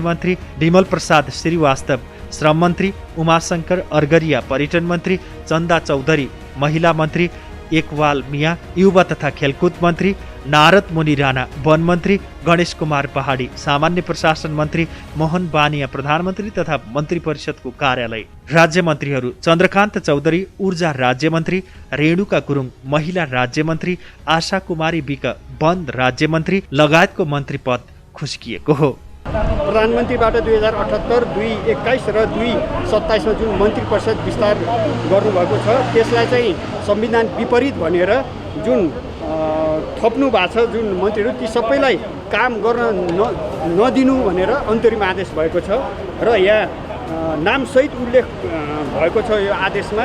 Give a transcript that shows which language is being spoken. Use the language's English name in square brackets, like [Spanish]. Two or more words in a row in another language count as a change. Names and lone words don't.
[Nepali] मन्त्री, विमल प्रसाद श्रीवास्तव श्रम मन्त्री, उमाशङ्कर अर्गरिया पर्यटन मन्त्री, चन्दा चौधरी महिला मन्त्री, एकवाल मिया युवा तथा खेलकुद मन्त्री, नारद मुनि राणा वन मन्त्री, गणेश कुमार पहाडी सामान्य प्रशासन मन्त्री, मोहन बानिया प्रधानमन्त्री तथा मन्त्री परिषदको कार्यालय राज्य मन्त्रीहरू चन्द्रकान्त चौधरी ऊर्जा राज्य मन्त्री, रेणुका गुरुङ महिला राज्य मन्त्री, आशा कुमारी विक वन राज्य मन्त्री लगायतको मन्त्री पद खुस्किएको हो। प्रधानमन्त्रीबाट 2078, 2021 र 2027मा जुन मन्त्री परिषद विस्तार गर्नुभएको छ त्यसलाई चाहिँ संविधान विपरीत भनेर जुन थप्नु भएको छ जुन मन्त्रीहरू ती सबैलाई काम गर्न नदिनु भनेर अन्तरिम आदेश भएको छ र यहाँ नामसहित उल्लेख भएको छ यो आदेशमा।